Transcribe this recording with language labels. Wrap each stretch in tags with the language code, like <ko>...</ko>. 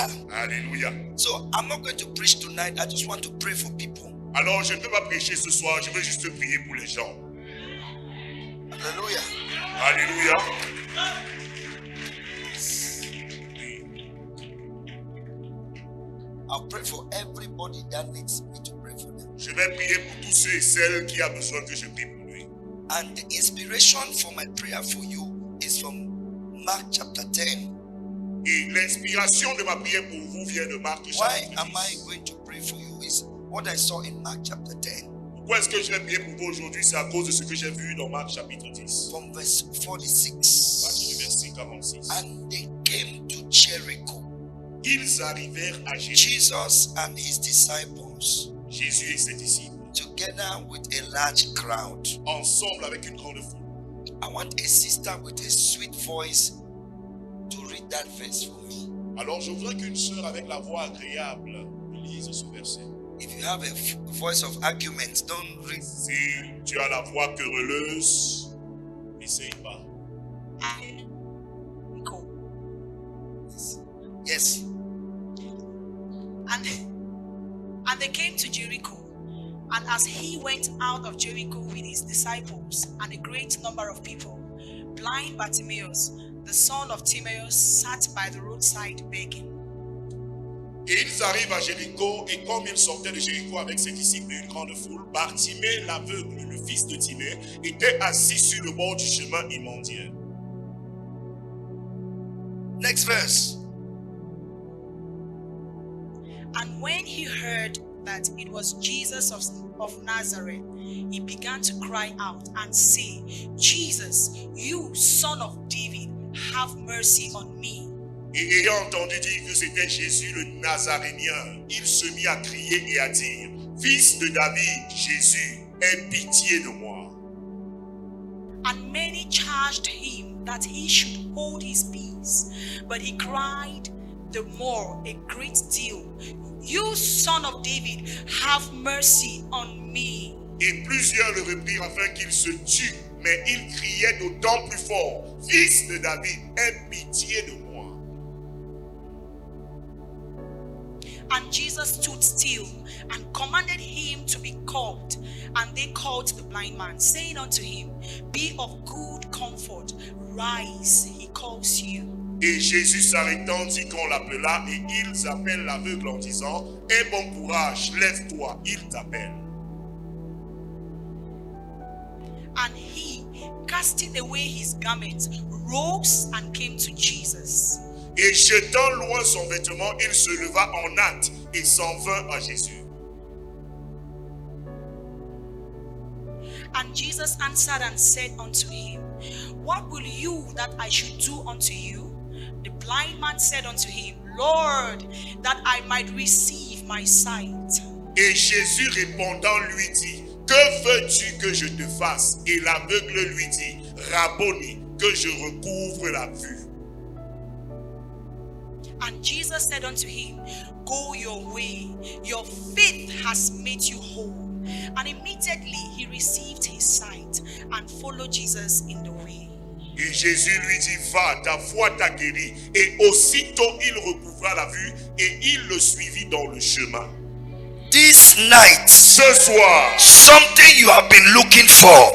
<en>Hallelujah. So I'm not going to preach tonight. I just want to pray for people.</en> <fr>Alors je ne peux pas prêcher ce soir, je veux juste prier pour les gens.</fr> <en>Hallelujah.</en> <fr>Alléluia.</fr> <en>I'll pray for everybody that needs me to pray for them.</en> <fr>Je vais prier pour tous ceux et celles qui ont besoin que je prie pour lui.</fr> <en>And the inspiration for my prayer for you is from Mark chapter 10.</en> <fr>Et l'inspiration de ma prière pour vous vient de Marc</fr> <en>Why</en> <fr>chapitre</fr> <en>am 10. I going to pray for you is what I saw in Mark chapter 10</en> <fr>Pourquoi est-ce que je vais prier pour vous aujourd'hui? C'est à cause de ce que j'ai vu dans Marc chapitre 10.</fr> <en>from verse</en> <fr>À partir 46. du verset 46.</fr> <en>And they came to Jericho,</en> <fr>Ils arrivèrent à Jésus,</fr> <en>Jesus and his disciples,</en> <fr>Jésus et ses disciples,</fr> <en>together with a large crowd.</en> <fr>ensemble avec une grande foule.</fr> <en>I want a sister with a sweet voice to read that verse for me.</en> <fr>Alors je voudrais qu'une sœur avec la voix agréable lise ce verset.</fr> <en>If you have a voice of argument, don't read.</en> <fr>Si tu as la voix querelleuse, n'essaye pas.</fr> <en>Yes. And they came to Jericho, and as he went out of Jericho with his disciples and a great number of people, blind Bartimaeus, the son of Timaeus, sat by the roadside begging.</en> <fr>Et ils arrivent à Jéricho, et comme ils sortaient de Jéricho avec ses disciples et une grande foule, Bartimée, l'aveugle, le fils de Timée, était assis sur le bord du chemin et mendiait.</fr> <en>Next verse. And when he heard that it was Jesus of Nazareth, he began to cry out and say, Jesus, you son of David, have mercy on me.</en> <fr>Et ayant entendu dire que c'était Jésus le Nazarénien, il se mit à crier et à dire, Fils de David, Jésus, aie pitié de moi.</fr> <en>And many charged him that he should hold his peace, but he cried the more a great deal, You son of David, have mercy on me.</en> <fr>Et plusieurs le reprirent afin qu'il se tue, mais il criait d'autant plus fort, Fils de David, aie pitié de moi.</fr> <en>And Jesus stood still and commanded him to be called. And they called the blind man, saying unto him, Be of good comfort, rise, he calls you.</en> <fr>Et Jésus s'arrêtant dit qu'on l'appela, et ils appellent l'aveugle en disant, Aie bon courage, lève-toi, il t'appelle.</fr> <en>And he, casting away his garments, rose and came to Jesus.</en> <fr>Et jetant loin son vêtement, il se leva en hâte et s'en vint à Jésus.</fr> <en>And Jesus answered and said unto him, What will you that I should do unto you? The blind man said unto him, Lord, that I might receive my sight.</en> <fr>Et Jésus répondant lui dit, Que veux-tu que je te fasse? Et l'aveugle lui dit, Rabboni, que je recouvre la vue.</fr> <en>And Jesus said unto him, Go your way, your faith has made you whole. And immediately he received his sight and followed Jesus in the way.</en> <fr>Et Jésus lui dit, Va, ta foi t'a guéri. Et aussitôt il recouvra la vue et il le suivit dans le chemin.</fr> <en>This night,</en> <fr>Ce soir,</fr> <en>something you have been looking for</en>